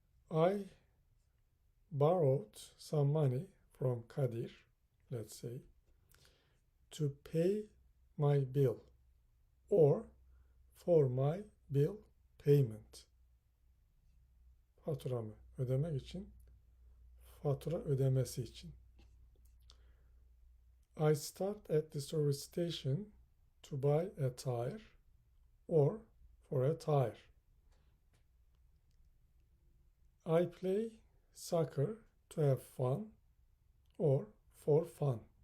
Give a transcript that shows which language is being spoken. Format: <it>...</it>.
<en>I borrowed some money from Kadir, let's say, to pay my bill or for my bill payment.</en> <tr>Faturamı ödemek için, fatura ödemesi için.</tr> <en>I stopped at the service station to buy a tire or for a tire. I play soccer to have fun or for fun.</en>